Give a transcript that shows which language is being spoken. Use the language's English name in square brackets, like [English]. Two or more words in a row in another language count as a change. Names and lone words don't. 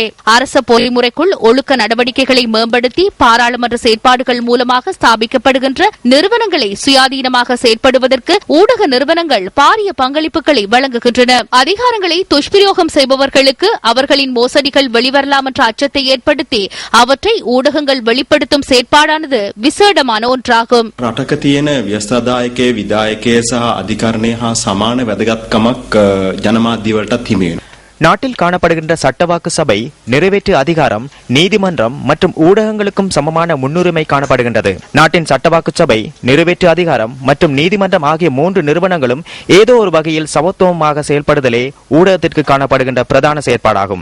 [Tamil] அரச பொறிமுறைக்குள் ஒழுக்க நடவடிக்கைகளை மேம்படுத்தி பாராளுமன்ற செயற்பாடுகள் மூலமாக ஸ்தாபிக்கப்படுகின்ற நிறுவனங்களை சுயாதீனமாக செயற்படுவதற்கு ஊடக நிறுவனங்கள் பாரிய பங்களிப்புகளை வழங்குகின்றன. அதிகாரங்களை துஷ்பிரயோகம் செய்பவர்களுக்கு அவர்களின் மோசடிகள் வெளிவரலாம் என்ற அச்சத்தை ஏற்படுத்தி அவற்றை ஊடகங்கள் வெளிப்படுத்தும் செயற்பாடானது விசேடமான ஒன்றாகும். [Sinhala] රටක තියෙන ව්‍යවස්ථාදායකයේ විධායකයේ සහ අධිකරණයේ හා සමාන වැදගත්කමක් ජනමාධ්‍යවලටත් හිමි වෙනවා. [Tamil] நாட்டில் காணப்படுகின்ற சட்டவாக்கு சபை, நிறைவேற்று அதிகாரம், நீதிமன்றம் மற்றும் ஊடகங்களுக்கும் சமமான முன்னுரிமை காணப்படுகின்றது. நாட்டின் சட்டவாக்கு சபை, நிறைவேற்று அதிகாரம் மற்றும் நீதிமன்றம் ஆகிய 3 நிறுவனங்களும் ஏதோ ஒரு வகையில் சமத்துவமாக செயல்படுதலே ஊடகத்திற்கு காணப்படுகின்ற பிரதான செயற்பாடாகும்.